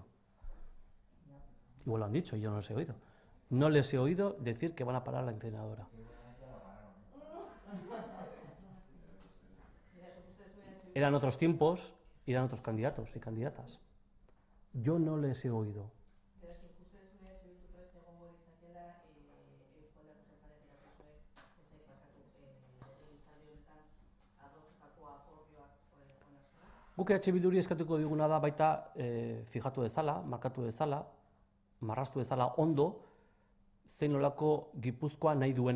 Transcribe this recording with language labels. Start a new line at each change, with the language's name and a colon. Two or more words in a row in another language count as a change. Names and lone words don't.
Spanish: Igual lo han dicho y yo no les he oído. No les he oído decir que van a parar la incineradora. Eran otros tiempos, eran otros candidatos y candidatas. Yo no les he oído.
Basque: Guk EH Bilduri eskatuko diguna da baita fijatu dezala, markatu dezala, marraztu dezala ondo, zein nolako Gipuzkoa nahi duen.